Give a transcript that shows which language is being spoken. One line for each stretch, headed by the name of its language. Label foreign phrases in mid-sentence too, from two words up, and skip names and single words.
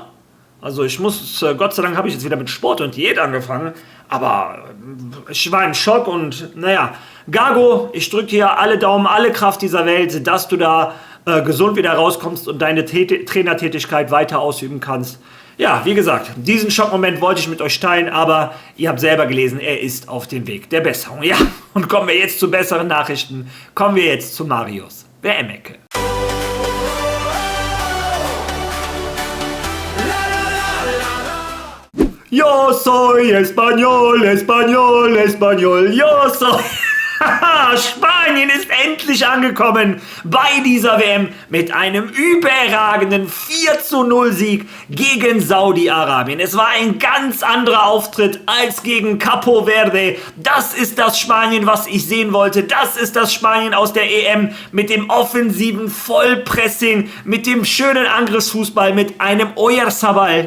German: Also Gott sei Dank habe ich jetzt wieder mit Sport und Diät angefangen, aber ich war im Schock und naja, Gago, ich drücke dir alle Daumen, alle Kraft dieser Welt, dass du da gesund wieder rauskommst und deine Trainertätigkeit weiter ausüben kannst. Ja, wie gesagt, diesen Schockmoment wollte ich mit euch teilen, aber ihr habt selber gelesen, er ist auf dem Weg der Besserung. Ja, und kommen wir jetzt zu besseren Nachrichten, kommen wir jetzt zu Marius WM-Ecke.
Spanish: Yo soy español, español, español, yo soy...
German: Spanien ist endlich angekommen bei dieser WM mit einem überragenden 4:0 Sieg gegen Saudi-Arabien. Es war ein ganz anderer Auftritt als gegen Capo Verde. Das ist das Spanien, was ich sehen wollte. Das ist das Spanien aus der EM mit dem offensiven Vollpressing, mit dem schönen Angriffsfußball, mit einem Oyarzabal.